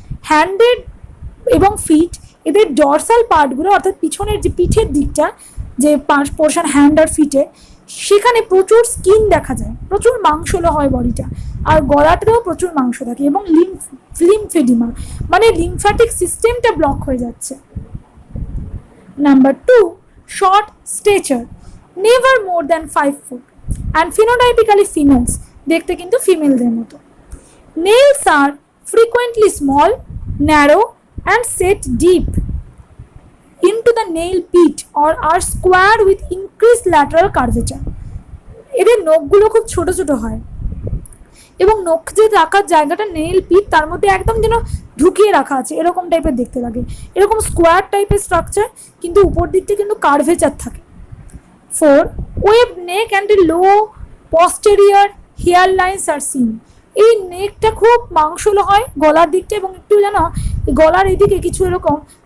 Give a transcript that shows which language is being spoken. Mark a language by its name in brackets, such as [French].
[Bangla] হ্যান্ডের এবং ফিট এদের ডরসাল পার্টগুলো, অর্থাৎ পিছনের যে পিঠের দিকটা, যে পোর্শন হ্যান্ড আর ফিটে, সেখানে প্রচুর স্কিন দেখা যায়, প্রচুর মাংসলো হয় বডিটা, আর গলাটাতেও প্রচুর মাংস থাকে, এবং লিম্ফেডিমা মানে লিম্ফ্যাটিক সিস্টেমটা ব্লক হয়ে যাচ্ছে। [English] number 2, short stature, never more than 5 feet, and phenotypically females, [Bangla] দেখতে কিন্তু ফিমেলদের মতো। [English] Nails are frequently small, narrow and set deep into the nail pit or are squared with increased lateral curvature. [Bangla] এদের নখগুলো খুব ছোট ছোট হয়, এবং নখ যে রাখার জায়গাটা নেল পিট তার মধ্যে একদম যেন ঢুকিয়ে রাখা আছে এরকম টাইপের দেখতে লাগে, এরকম স্কোয়ার টাইপের স্ট্রাকচার, কিন্তু উপর দিকটা কিন্তু কার্ভেচার থাকে। 4, [English] web neck and low posterior hair lines are seen, [Bangla] এই নেকটা খুব মাংসলো হয় গলার দিকটা, এবং একটু যেন গলার এদিকে কিছু এরকম